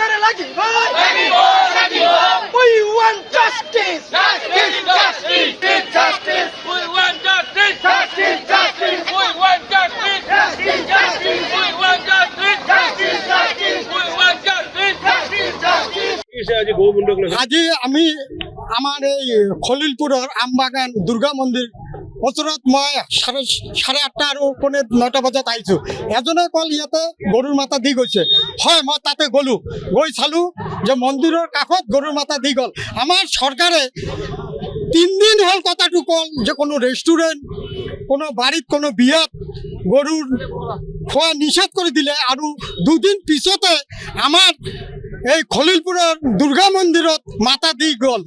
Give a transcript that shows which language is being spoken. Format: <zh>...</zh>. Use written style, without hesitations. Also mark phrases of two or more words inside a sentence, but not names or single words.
<en>We want justice. Justice, justice, justice. We want justice. Justice, justice. We want justice. Justice, justice. We want justice. Justice, justice. We want justice. Justice, justice.</en> <as>আজি আমি আমার এই খলিলপুরের আমবাগান দুর্গা মন্দির ওচৰত মই চাৰে 8টা আৰু পৌনে 9টা বজাত আহিছোঁ। এজনে কল ইয়াতে গৰুৰ মাথা দি গৈছে। হয়, মই তাতে গ'লোঁ, গৈ চালোঁ যে মন্দিৰৰ কাষত গৰুৰ মাথা দি গ'ল। আমাৰ চৰকাৰে 3 দিন হ'ল কথাটো কল যে কোনো ৰেষ্টুৰেণ্ট, কোনো বাড়িত, কোনো বিয়াত গৰুৰ খোৱা নিষেধ কৰি দিলে আৰু 2 দিন পিছতে আমাৰ এই খলিলপুৰৰ দুৰ্গা মন্দিৰত মাথা দি গ'ল।</as>